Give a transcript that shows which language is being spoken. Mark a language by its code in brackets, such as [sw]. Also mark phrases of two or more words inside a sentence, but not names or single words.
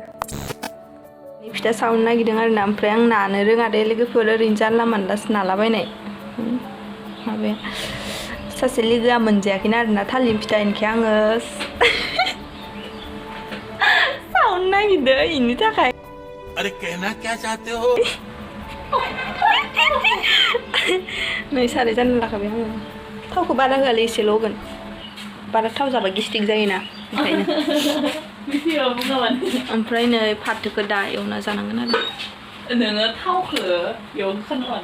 [brx] फिथा सावनो नागिरदों आरोना ओमफ्राय आं नानो रोङा दे लोगोफोर ओरैनो जानला मानलासो नालाबायनाय माबाया सासे लोगोआ मोनजायाखैना आरोना थालिर फिथा ओंखाय आङो सावनो नागिरदों इनि थाखाय [hi] अरे कहना क्या चाहते हो [brx] नै साराय जानो लाखाबाय आङो थावखौ बारा होआलै एसेल' होगोन बारा थाव जाबा गेस्टिक जायोना ओंखायनो ओमफ्राय नै फाथोखौ दा एवना जानांगोन आरो नोङो थावखौ एवनो खानाङा